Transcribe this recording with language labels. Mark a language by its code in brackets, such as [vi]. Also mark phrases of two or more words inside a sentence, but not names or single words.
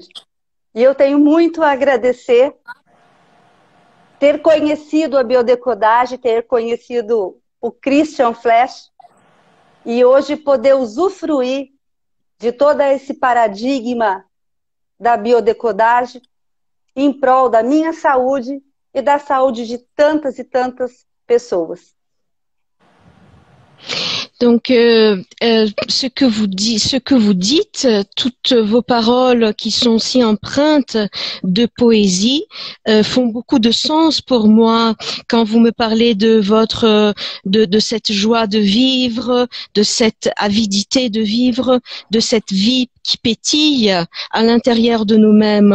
[pt] E eu tenho muito a agradecer ter conhecido a biodecodagem, ter conhecido o Christian Flesch e hoje poder usufruir de todo esse paradigma da biodecodagem em prol da minha saúde e da saúde de tantas e tantas pessoas. [fr] Donc, ce que vous dites, toutes vos paroles qui sont si empreintes de poésie font beaucoup de sens pour moi quand vous me parlez de de cette joie de vivre, de cette avidité de vivre, de cette vie qui pétille à l'intérieur de nous-mêmes.